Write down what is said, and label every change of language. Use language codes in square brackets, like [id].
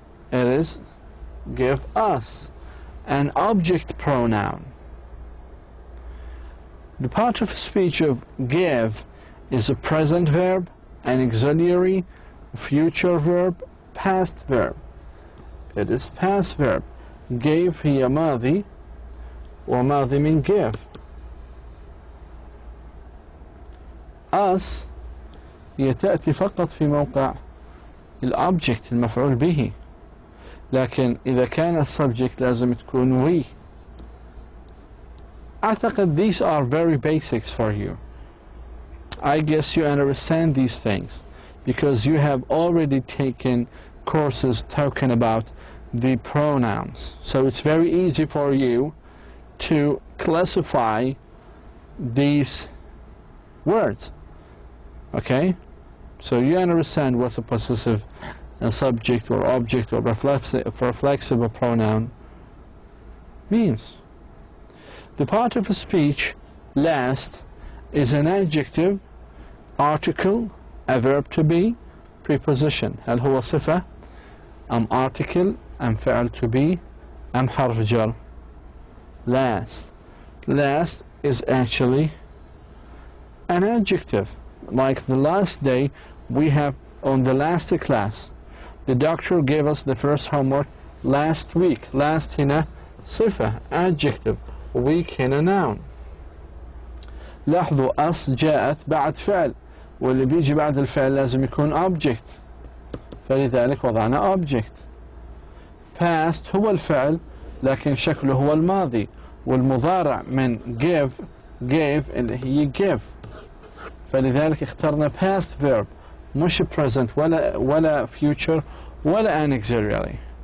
[en] It is give us, an object pronoun. The part of speech of give is a present verb, an auxiliary, future verb, past verb. It is past verb. [ar] Gave هي ماضي وماضي من give. us هي تأتي فقط في موقع الأوبجكت المفعول به، لكن إذا كان السبجكت لازم تكون we. أعتقد [en] these are very basics for you. I guess you understand these things because you have already taken courses talking about the pronouns. So it's very easy for you to classify these words. Okay? So you understand what's a possessive, a subject or object or reflexive pronoun means. The part of a speech last is an adjective, article, a verb to be, preposition. [ar] هل هو صفة أم article أم فعل to be أم حرف جر؟ Last. [en] Last is actually an adjective. Like the last day we have on the last class. The doctor gave us the first homework last week. Last [ar] هنا صفة, [en] adjective. Week [ar] هنا [en] noun. [ar] لاحظوا us جاءت بعد فعل، واللي بيجي بعد الفعل لازم يكون object، فلذلك وضعنا object. past هو الفعل لكن شكله هو الماضي، والمضارع من give gave اللي هي give، فلذلك اخترنا past verb مش present ولا future ولا an auxiliary.